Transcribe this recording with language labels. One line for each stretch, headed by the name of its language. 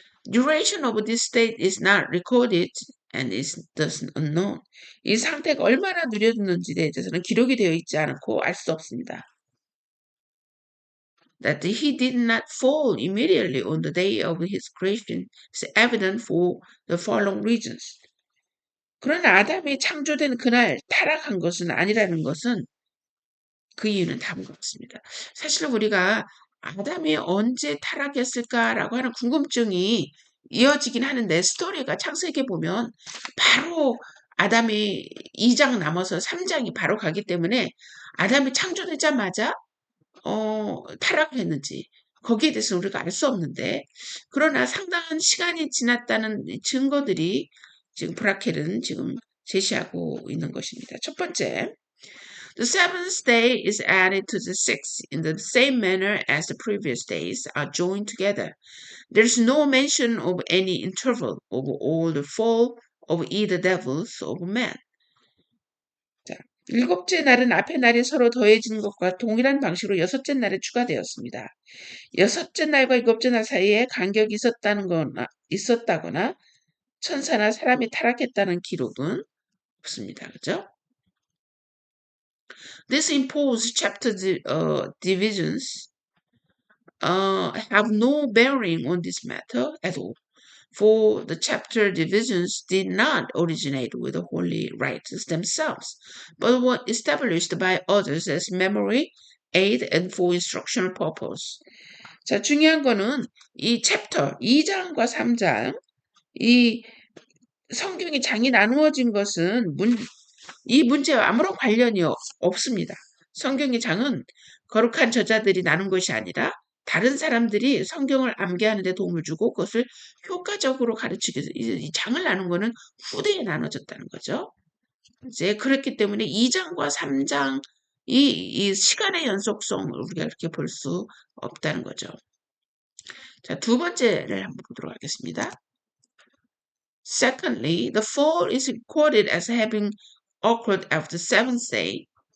English: Duration of this state is not recorded and is thus unknown.
Korean: 이 상태가 얼마나 누려졌는지에 대해서는 기록이 되어 있지 않고 알 수 없습니다.
English: That he did not fall immediately on the day of his creation is evident for the following reasons.
Korean: 그러나 아담이 창조된 그날 타락한 것은 아니라는 것은 그 이유는 다음과 같습니다. 사실 우리가 아담이 언제 타락했을까라고 하는 궁금증이 이어지긴 하는데 스토리가 창세기에 보면 바로 아담이 2장 남아서 3장이 바로 가기 때문에 아담이 창조되자마자 타락했는지 거기에 대해서 우리가 알 수 없는데 그러나 상당한 시간이 지났다는 증거들이 지금 브라켈은 지금 제시하고 있는 것입니다. 첫 번째,
English: The seventh day is added to the sixth in the same manner as the previous days are joined together. There is no mention of any interval of all the fall of either devils or men.
Korean: 자, 일곱째 날은 앞의 날이 서로 더해진 것과 동일한 방식으로 여섯째 날에 추가되었습니다. 여섯째 날과 일곱째 날 사이에 간격이 있었다거나 천사나 사람이 타락했다는 기록은 없습니다. 그죠?
English: This imposed chapter divisions have no bearing on this matter at all, for the chapter divisions did not originate with the holy writers themselves, but were established by others as memory, aid, and for instructional purpose.
Korean: 자, 중요한 거는 이 챕터 2장과 3장, 이 성경의 장이 나누어진 것은 이 문제와 아무런 관련이 없습니다. 성경의 장은 거룩한 저자들이 나눈 것이 아니라 다른 사람들이 성경을 암기하는 데 도움을 주고 그것을 효과적으로 가르치기 위해서 이 장을 나눈 거는 후대에 나눠졌다는 거죠. 이제 그렇기 때문에 2장과 3장 이 시간의 연속성을 우리가 이렇게 볼 수 없다는 거죠. 자, 두 번째를 한번 보도록 하겠습니다.
English: Secondly, the fall is recorded as having occurred after the seventh day.